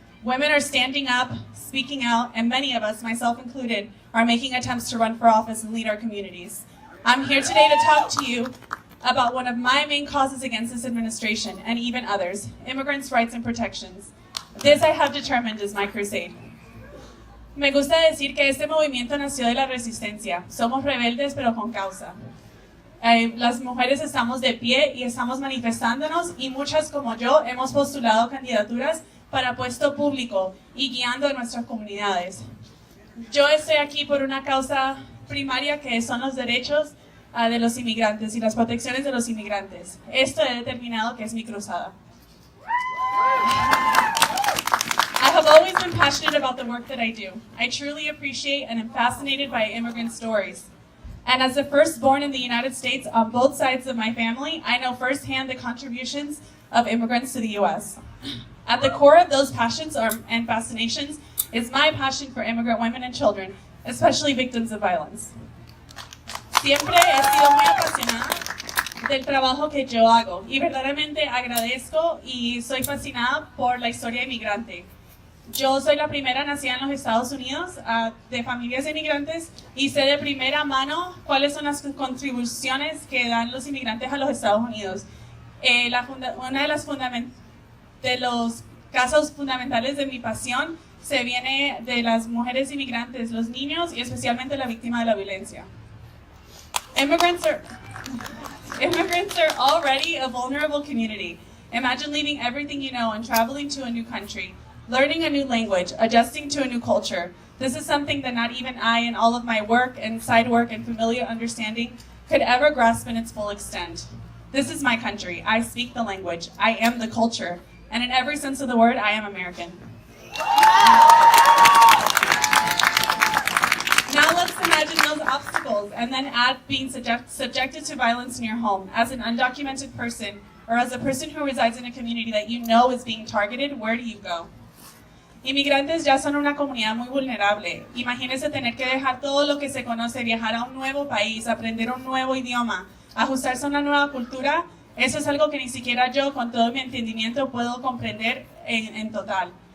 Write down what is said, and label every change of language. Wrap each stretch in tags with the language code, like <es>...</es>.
<en>Women are standing up, speaking out, and many of us, myself included, are making attempts to run for office and lead our communities. I'm here today to talk to you about one of my main causes against this administration, and even others, immigrants' rights and protections. This I have determined is my crusade.</en> <es>Me gusta decir que este movimiento nació de la resistencia. Somos rebeldes, pero con causa. Las mujeres estamos de pie y estamos manifestándonos y muchas como yo hemos postulado candidaturas para puesto público y guiando a nuestras comunidades. Yo estoy aquí por una causa primaria que son los derechos de los inmigrantes y las protecciones de los inmigrantes. Esto he determinado que es mi cruzada.</es> <en>I have always been passionate about the work that I do. I truly appreciate and am fascinated by immigrant stories. And as the firstborn in the United States on both sides of my family, I know firsthand the contributions of immigrants to the U.S. At the core of those passions and fascinations is my passion for immigrant women and children, especially victims of violence.</en> <es>Siempre he sido muy apasionada del trabajo que yo hago y verdaderamente agradezco y soy fascinada por la historia inmigrante. Yo soy la primera nacida en los Estados Unidos de familias inmigrantes y sé de primera mano cuáles son las contribuciones que dan los inmigrantes a los Estados Unidos. Una de los casos fundamentales de mi pasión se viene de las mujeres inmigrantes, los niños y especialmente la víctima de la violencia.</es> <en>Immigrants are already a vulnerable community. Imagine leaving everything you know and traveling to a new country. Learning a new language, adjusting to a new culture. This is something that not even I, in all of my work and side work and familiar understanding, could ever grasp in its full extent. This is my country. I speak the language. I am the culture. And in every sense of the word, I am American. Now let's imagine those obstacles and then add being subjected to violence in your home as an undocumented person or as a person who resides in a community that you know is being targeted. Where do you go?</en> <es>Inmigrantes ya son una comunidad muy vulnerable. Imagínense tener que dejar todo lo que se conoce, viajar a un nuevo país, aprender un nuevo idioma, ajustarse a una nueva cultura. Eso es algo que ni siquiera yo, con todo mi entendimiento, puedo comprender en total.</es>